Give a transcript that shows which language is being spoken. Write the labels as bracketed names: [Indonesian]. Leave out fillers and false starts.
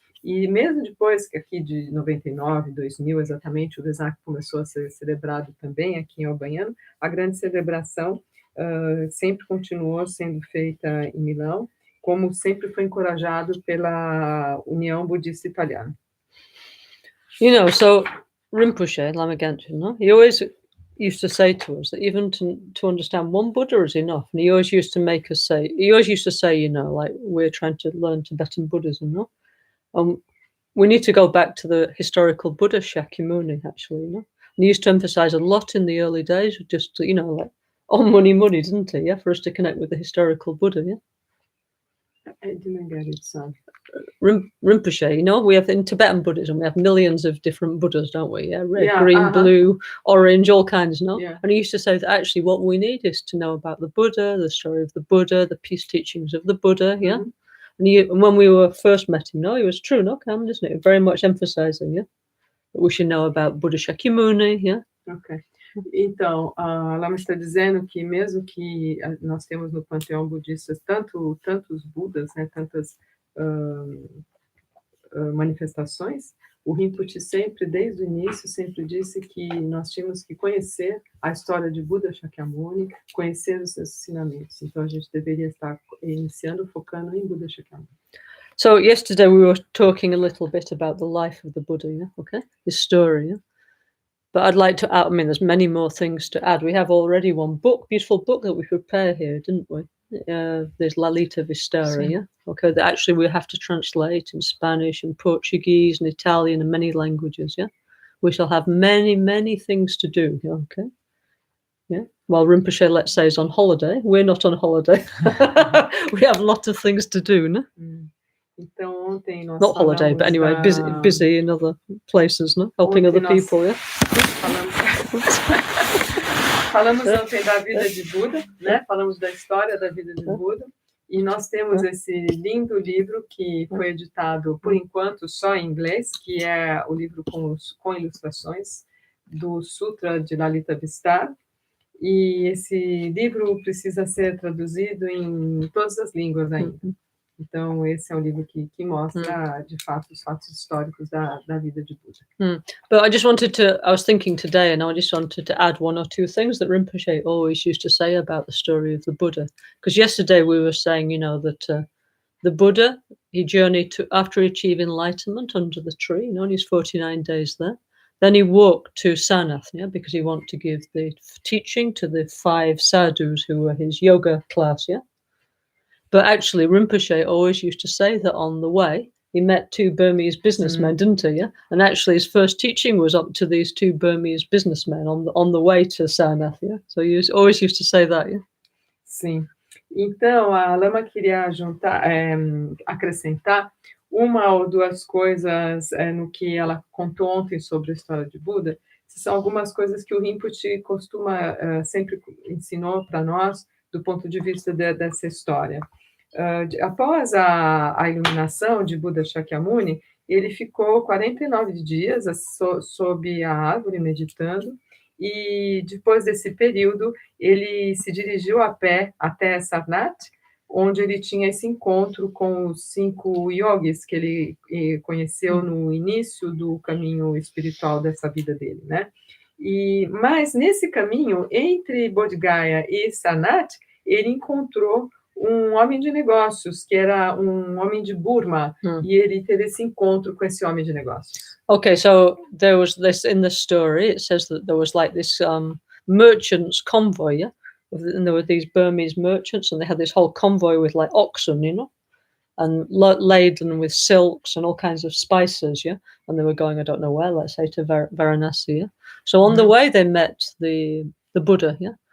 [Portuguese] E mesmo depois que aqui de 99, 2000 exatamente, o Vesak começou a ser celebrado também aqui em Albagnano, a grande celebração sempre continuou sendo feita em Milão, como sempre foi encorajado pela União Budista Italiana. [English] You know, so Rinpoche, Lama Gangchen, no? He always used to say to us that even to understand one Buddha is enough. And he always used to make us say, you know, like we're trying to learn Tibetan Buddhism, no? We need to go back to the historical Buddha Shakyamuni, actually, you know? And he used to emphasize a lot in the early days, just, you know, like, all money, didn't he? Yeah, for us to connect with the historical Buddha, yeah? I didn't get it, so. Rinpoche, you know, we have in Tibetan Buddhism, we have millions of different Buddhas, don't we? Yeah, red, green, blue, orange, all kinds, no? Yeah. And he used to say that actually what we need is to know about the Buddha, the story of the Buddha, the peace teachings of the Buddha, yeah? And when we were first met him, no, he was true, no, Cameron, isn't it? Very much emphasizing, yeah? That we should know about Buddha Shakyamuni, yeah? Ok. [Portuguese] Então, a Lama está dizendo que mesmo que nós temos no panteão budista tantos Budas, né, tantas manifestações, o Rinpoche sempre, desde o início, sempre disse que nós tínhamos que conhecer a história de Buda Shakyamuni, conhecer os seus ensinamentos. Então, a gente deveria estar iniciando, focando em Buda Shakyamuni. [English] So yesterday we were talking a little bit about the life of the Buddha, yeah, okay, his story, yeah? But I'd like to add, I mean, there's many more things to add. We have already one book, beautiful book that we prepare here, didn't we? There's Lalita Vistara, [Italian] Sì. [English] yeah? Okay, that actually we have to translate in Spanish and Portuguese and Italian and many languages, yeah? We shall have many, many things to do, yeah, okay? Yeah. While Rinpoche, let's say, is on holiday, we're not on holiday. We have a lot of things to do, no? [Portuguese] Então, ontem nós [English] Not holiday, but anyway, busy in other places, no? Helping other people, yeah? [Portuguese] Falamos ontem da vida de Buda, né? Falamos da história da vida de Buda. E nós temos esse lindo livro que foi editado, por enquanto, só em inglês, que é o livro com ilustrações do Sutra de Lalita Vistara. E esse livro precisa ser traduzido em todas as línguas ainda. Então, esse é o livro que mostra, de fato, os fatos históricos da vida de Buda. [English] But I just wanted to, I was thinking today, and I just wanted to add one or two things that Rinpoche always used to say about the story of the Buddha. Because yesterday we were saying, you know, that the Buddha, he journeyed to, after he achieved enlightenment under the tree, you know, and he's 49 days there. Then he walked to Sanath, yeah, because he wanted to give the teaching to the 5 sadhus who were his yoga class, yeah. But actually, Rinpoche always used to say that on the way, he met 2 Burmese businessmen, didn't he? Yeah, and actually, his first teaching was up to these 2 Burmese businessmen on the way to Sanath. Yeah, so he always used to say that. Yeah. [Portuguese] Sim. Então, a Lama queria acrescentar uma ou duas coisas no que ela contou ontem sobre a história de Buda. São algumas coisas que o Rinpoche sempre ensinou para nós do ponto de vista dessa história. Após a iluminação de Buda Shakyamuni, ele ficou 49 dias sob a árvore meditando, e depois desse período ele se dirigiu a pé até Sarnath, onde ele tinha esse encontro com os 5 yogis que ele conheceu no início do caminho espiritual dessa vida dele, né? Mas nesse caminho, entre Bodh Gaya e Sarnath, ele encontrou um homem de negócios, que era um homem de Burma, e ele teve esse encontro com esse homem de negócios. [English] Okay, so there was this in the story, it says that there was like this merchants convoy, yeah? And there were these Burmese merchants, and they had this whole convoy with like oxen, you know, and laden with silks and all kinds of spices, yeah? And they were going, I don't know where, let's say to Varanasi, yeah? So on the way, they met the Buddha, yeah?